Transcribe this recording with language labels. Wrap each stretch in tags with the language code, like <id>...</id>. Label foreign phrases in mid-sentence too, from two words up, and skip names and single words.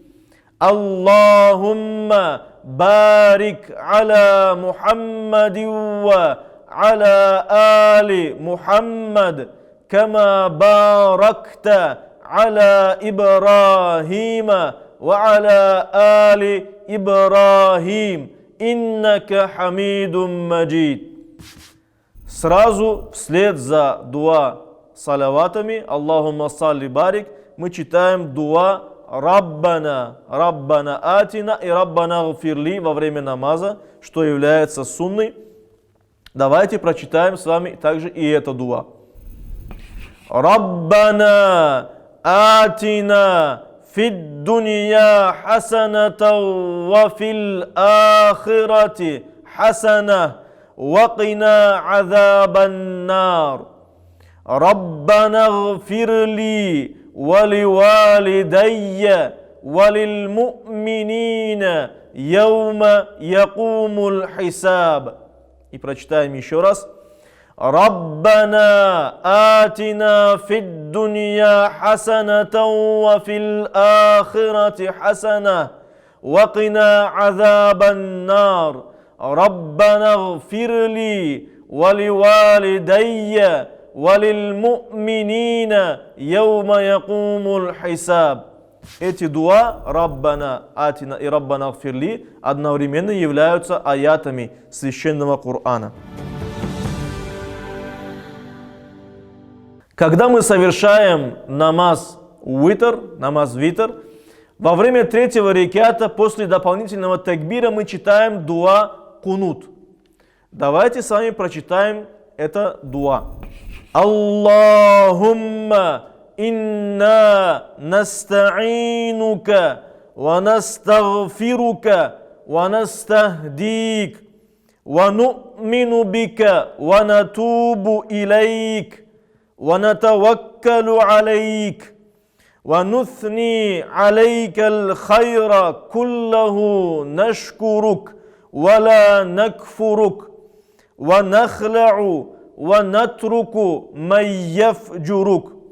<ar>اللهم بارك على محمد وعلى آل محمد كما باركت على إبراهيم وعلى آل إبراهيم إنك حميد مجيد.</ar> <ru>Сразу вслед за дуа салаватами</ru> <ar>اللهم صل بارك</ar> <ru>мы читаем дуа Раббана,</ru> <ar>ربنا آتنا</ar> <ru>и</ru> <ar>ربنا اغفر لي</ar> <ru>во время намаза, что является сунной. Давайте прочитаем с вами также и это дуа.</ru> <ar>ربنا آتنا في الدنيا حسنة وفي الآخرة حسنة وقنا عذاب النار. ربنا اغفر لي ولوالدي وللمؤمنين يوم يقوم الحساب.</ar> <ru>И прочитаем еще раз.</ru> <ar>ربنا آتنا في الدنيا حسنة وفي الآخرة حسنة وقنا عذاب النار. ربنا اغفر لي ولوالدي وللمؤمنين يوم يقوم الحساب.</ar> <ru>Эти дуа</ru> <ar>ربنا آتنا</ar> <ru>и</ru> <ar>ربنا اغفر لي</ar> <ru>одновременно являются аятами священного Корана. Когда мы совершаем намаз витр, Во время третьего реката после дополнительного такбира мы читаем дуа кунут. Давайте с вами прочитаем это дуа.</ru> <ar>اللهم إنا نستعينك ونستغفرك و ونستهديك ونؤمن بك ونتوب إليك ونتوكل عليك ونثني عليك الخير كله نشكرك ولا نكفرك ونخلع ونترك من يفجرك</ar>